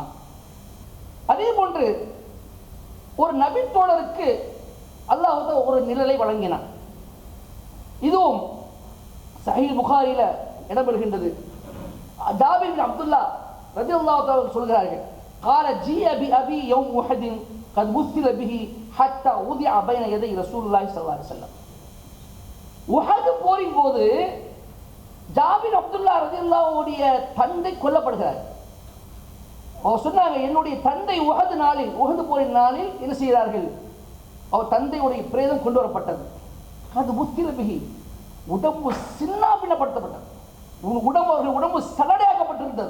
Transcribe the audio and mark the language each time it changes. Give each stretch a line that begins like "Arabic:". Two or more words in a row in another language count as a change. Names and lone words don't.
Tamil: அதே போன்று ஒரு நபி தோழருக்கு அல்லாஹ் ஒரு நிழலை வழங்கினான். இதுவும் சஹீஹ் புகாரில இடம்பெறுகின்றது. ஜாபிர் பின் அப்துல்லாஹ்
Arabic: رضي الله تعالى
Tamil: சொல்கிறார்கள்,
Arabic: قال جيء بأبي يوم أحد قد مثل به حتى وضع بين يدي رسول الله صلى الله عليه وسلم.
Tamil: உஹது போரின் போது ஜாபிர் அப்துல்லாஹ் ரலியல்லாஹுடைய தந்தை கொல்லப்படுகிறார். அவர் சொன்னாங்க, என்னுடைய தந்தை உஹது போரின் நாளில் என்ன செய்கிறார்கள், அவர் தந்தையுடைய பிரேதம் கொண்டு வரப்பட்டது. அது முஸ்திலபிஹி, உடம்பு சின்னாபின்னப்படுத்தப்பட்டது, உடம்பு சலடையாக்கப்பட்டிருந்தது.